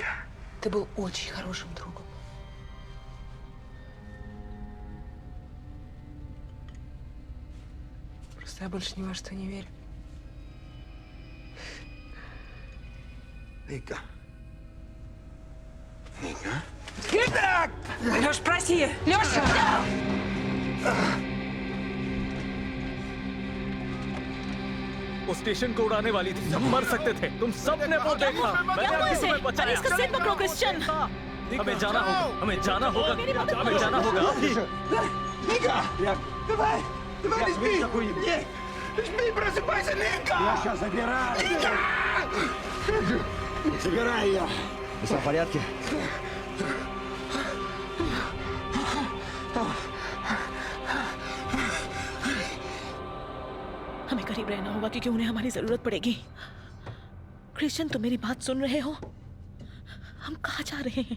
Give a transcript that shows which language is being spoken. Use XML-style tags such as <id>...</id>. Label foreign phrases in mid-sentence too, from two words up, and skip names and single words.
<ru>ты был очень хорошим другом. Просто я больше ни во что не верю. Ника. Ника? Леш, проси! Леша!</ru> <hi>वो स्टेशन को उड़ाने वाली थी. सब मर सकते थे. तुम सब ने वो देखा. मैंने आपको तुम्हें बचाया. इसका सिर पकड़ो क्रिश्चियन. हमें जाना होगा. हमें जाना होगा. हमें जाना होगा अभी.</hi> <ru>Ника! Давай! Давай, не спи! Нет! Не спи, просыпайся, Ника! Я сейчас забираю! Ника! Забирай ее! Вы все в порядке?</ru> <hi>हमें करीब रहना होगा क्योंकि उन्हें हमारी जरूरत पड़ेगी. क्रिश्चियन, तुम मेरी बात सुन रहे हो? हम कहाँ जा रहे हैं?</hi>